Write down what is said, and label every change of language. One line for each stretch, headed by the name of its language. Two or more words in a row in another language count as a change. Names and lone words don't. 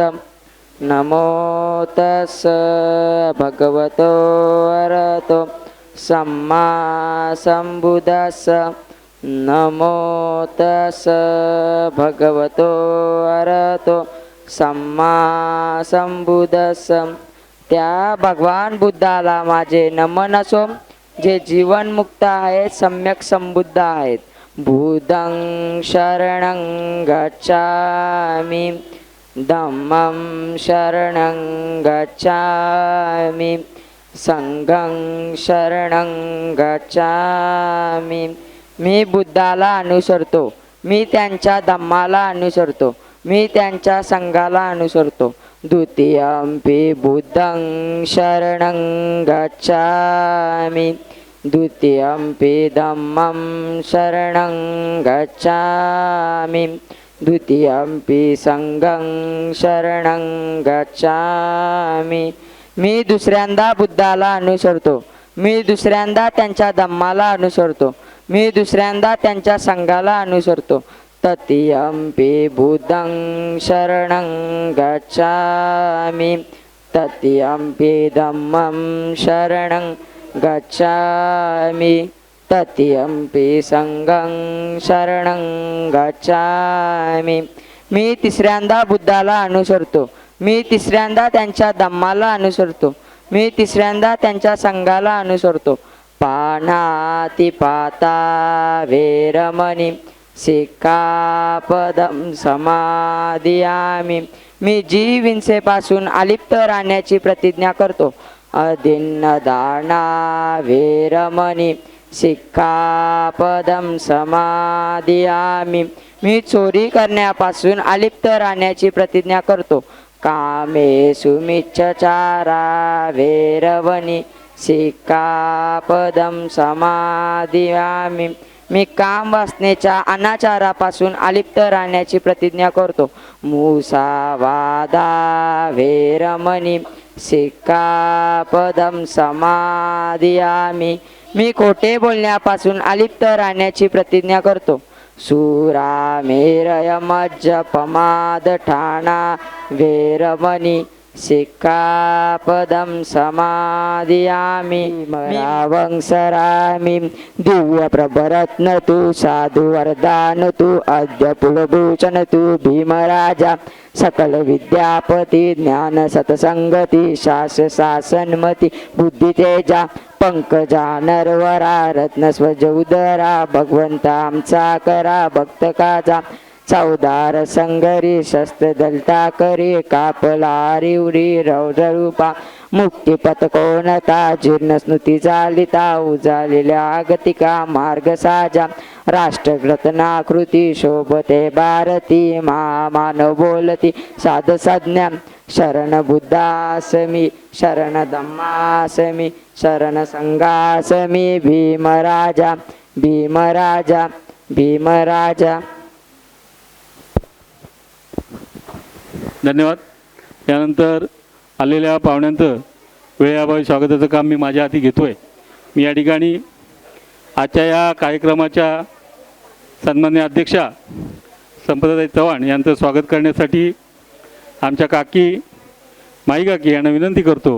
Pali: नमो तस्स भगवतो अरहतो सम्मा सम्बुद्धस्स. नमो तस्स भगवतो अरहतो सम्मा सम्बुद्धस्स.
Marathi: त्या भगवान बुद्धाला माझे नमन असो जे जीवनमुक्त आहेत, सम्यक संबुद्ध आहेत.
Pali: बुद्धं शरणं गच्छामि, धम्मं शरणं गच्छामि, संघं शरणं गच्छामि.
Marathi: मी बुद्धाला अनुसरतो, मी त्यांच्या धम्माला अनुसरतो, मी त्यांच्या संघाला अनुसरतो.
Pali: द्वितीयंपि बुद्धं शरणं गच्छामि, द्वितीयंपि धम्मं शरणं गच्छामि, द्वितीयंपि संघं शरणं गच्छामि.
Marathi: मी दुसऱ्यांदा बुद्धाला अनुसरतो, मी दुसऱ्यांदा त्यांच्या धम्माला अनुसरतो, मी दुसऱ्यांदा त्यांच्या संघाला अनुसरतो.
Pali: तृतीयंपि बुद्धं शरणं गच्छामि, तृतीयंपि धम्मं शरणं गच्छामि तत्यंपि संघं शरणं गच्छामि.
Marathi: मी तिसऱ्यांदा बुद्धाला अनुसरतो. मी तिसऱ्यांदा त्यांच्या धम्माला अनुसरतो. मी तिसऱ्यांदा त्यांच्या संघाला अनुसरतो.
Pali: पाणातिपाता वेरमणी सिक्खापदं समादियामि.
Marathi: मी जीव हिंसेपासून अलिप्त राहण्याची प्रतिज्ञा करतो.
Pali: अदिन्नदाना वेरमणी सिक्खापदं समादियामि.
Marathi: मी चोरी करण्यापासून अलिप्त राहण्याची प्रतिज्ञा करतो.
Pali: कामेषु मिच्छचारा वेरवणी सिक्खापदं समादियामि.
Marathi: मी काम वासनेच्या अनाचारापासून अलिप्त राहण्याची प्रतिज्ञा करतो.
Pali: मुसावादा वेरमणी सिक्खापदं समादियामि.
Marathi: मी खोटे बोलण्यापासून अलिप्त राहण्याची प्रतिज्ञा करतो.
Pali: सुरामेरयमज्जपमादठाणा वेरमणी सिक्खापदं समादियामि.
Marathi: वंसरामि दिव्यप्रभरत्न तु साधुवरदान तु अद्य कुलभूषण तु भीमराजा सकल विद्यापती ज्ञान सतसंगती शास शासनमती बुद्धितेजा पंकजा नरवरा रत्नस्वज उदरा भगवंता आमचा करा भक्त काजा. चौदार संगरी शस्त्र दलता करी कापलारी उरी रौद्ररूपा मुक्तिपथ कोणता जीर्ण स्मृती चालिता उजालेल्या आगतिका मार्ग साजा. राष्ट्रघटनाकृती शोभते भारती महामानव बोलती साध संज्ञा. शरण बुद्धासमी शरण धम्मासमी शरण संघासमी भीमराजा भीमराजा भीमराजा. धन्यवाद. यानंतर आलेल्या पाहुण्यांचं वेळेअभावी स्वागताचं काम मी माझ्या हाती घेतो आहे. मी या ठिकाणी आजच्या या कार्यक्रमाच्या सन्माननीय अध्यक्षा संपदाताई चव्हाण यांचं स्वागत करण्यासाठी आमच्या काकी माई काकी यांना विनंती करतो.